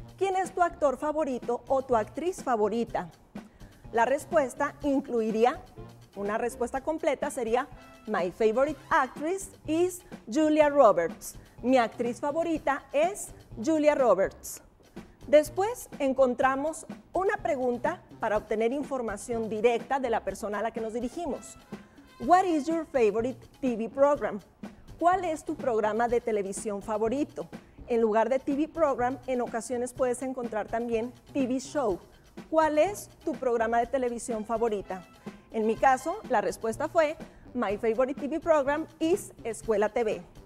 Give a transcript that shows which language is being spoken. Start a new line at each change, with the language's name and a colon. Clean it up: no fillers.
Spanish: ¿Quién es tu actor favorito o tu actriz favorita? La respuesta incluiría, una respuesta completa sería,
English: my favorite actress is Julia Roberts.
Spanish: Mi actriz favorita es Julia Roberts. Después encontramos una pregunta para obtener información directa de la persona a la que nos dirigimos.
English: What is your favorite TV program?
Spanish: ¿Cuál es tu programa de televisión favorito? En lugar de TV program, en ocasiones puedes encontrar también TV show. ¿Cuál es tu programa de televisión favorita? En mi caso, la respuesta fue
English: My favorite TV program is Escuela TV.